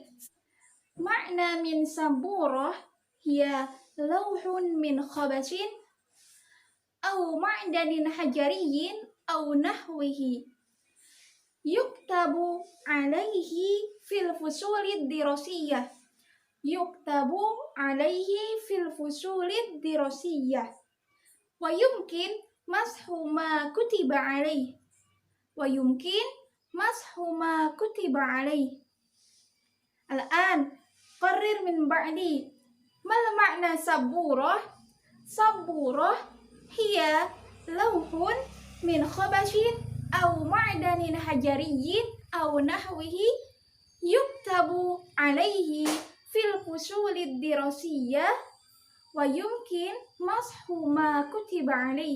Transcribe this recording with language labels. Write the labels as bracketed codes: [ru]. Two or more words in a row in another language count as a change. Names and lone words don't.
[ar] معنى من سبورة هي لوح من خشب أو معدن حجري أو نحوه يكتب عليه في الفصول الدراسية. يكتب عليه في الفصول الدراسية. ويمكن مسح ما كتب عليه. ويمكن مسح ما كتب عليه. الآن قرر من بعدي. ما معنى سبورة? سبورة هي لوح من خشب أو معدن حجري أو نحوه يكتب عليه في الفصول الدراسية ويمكن مسح ما كتب عليه.